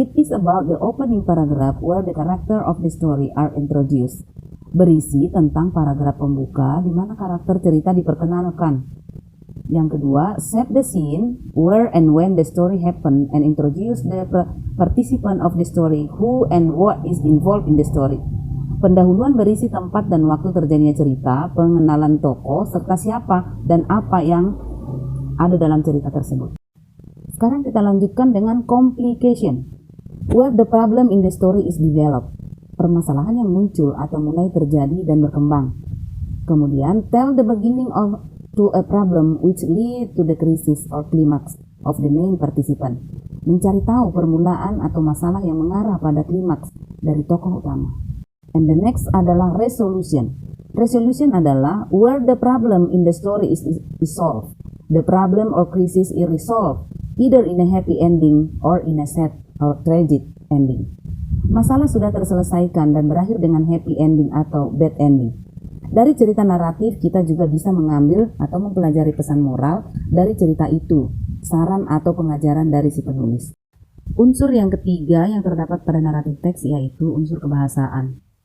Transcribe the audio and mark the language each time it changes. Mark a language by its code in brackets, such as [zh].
[en] It is about the opening paragraph where the character of the story are introduced. [id] Berisi tentang paragraf pembuka di mana karakter cerita diperkenalkan. Yang kedua, [en] set the scene, where and when the story happen, and introduce the participant of the story, who and what is involved in the story. [id] Pendahuluan berisi tempat dan waktu terjadinya cerita, pengenalan tokoh, serta siapa dan apa yang ada dalam cerita tersebut. Sekarang kita lanjutkan dengan [en] complication, where the problem in the story is developed. [id] Permasalahan yang muncul atau mulai terjadi dan berkembang. Kemudian, [en] tell the beginning of to a problem which lead to the crisis or climax of the main participant. [id] Mencari tahu permulaan atau masalah yang mengarah pada klimaks dari tokoh utama. [en] And the next [id] adalah [en] resolution. Resolution [id] adalah [en] where the problem in the story is solved. The problem or crisis is resolved either in a happy ending or in a sad or tragic ending. [id] Masalah sudah terselesaikan dan berakhir dengan [en] happy ending [id] atau [en] bad ending. [id] Dari cerita naratif kita juga bisa mengambil atau mempelajari pesan moral dari cerita itu, saran atau pengajaran dari si penulis. Unsur yang ketiga yang terdapat pada naratif teks yaitu unsur kebahasaan.